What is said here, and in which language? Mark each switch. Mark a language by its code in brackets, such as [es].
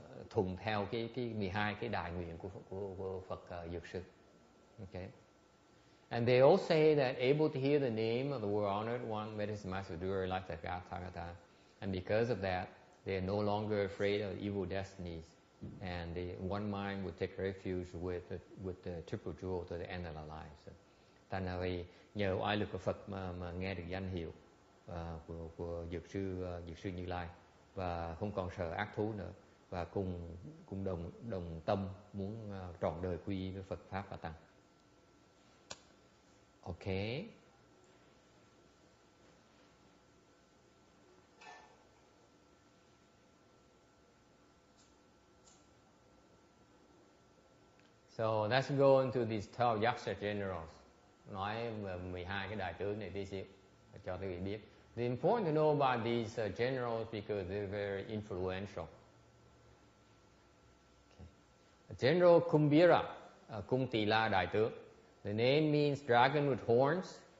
[vi] thuận theo cái 12 cái đại nguyện của Phật Dược Sư. [en] Okay. And they all say that able to hear the name of the world honored one, Medicine Master Dura, like the Gathagata, and because of that, they are no longer afraid of evil destinies, and one mind would take refuge with the triple jewel to the end of their lives. [vi] Thành là vì nhờ oai lực của Phật mà nghe được danh hiệu của Dược sư Như Lai, và không còn sợ ác thú nữa, và cùng đồng tâm muốn trọn đời quy với Phật pháp và tăng. [en] Okay. So let's go into these 12 Yaksha generals. [vi] Nói về 12 cái đại tướng này tí xíu cho quý vị biết. [en] It's important to know about these generals because they're very influential. Okay. [vi] General Kumbhira, Cung Tỳ La đại tướng. [en] The name means dragon with horns.